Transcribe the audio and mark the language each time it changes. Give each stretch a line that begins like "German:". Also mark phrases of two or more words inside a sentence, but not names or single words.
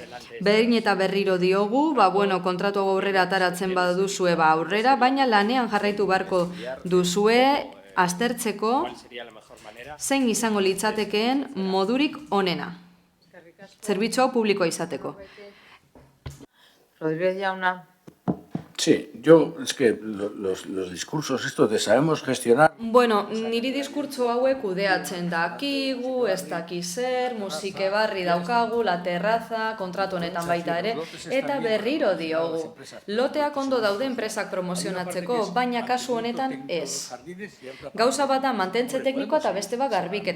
Basque: Behin eta berriro diogu, kontratu aurrera ataratzen baduzue aurrera, baina lanean jarraitu beharko duzue aztertzeko zein izango litzatekeen modurik onena. Zerbitzu hau publikoa izateko. Rodríguez jauna.
Spanish: Sí, yo, es que los discursos estos de sabemos gestionar...
Basque: Niri diskurtso hauek kudeatzen dakigu, ez daki zer, musike barri daukagu,
Spanish: la terraza,
Basque: kontratu honetan baita ere, eta berriro diogu. Loteak ondo daude enpresak promozionatzeko, baina kasu honetan ez. Gauza bat da mantentze teknikoa eta beste bat garbiketa.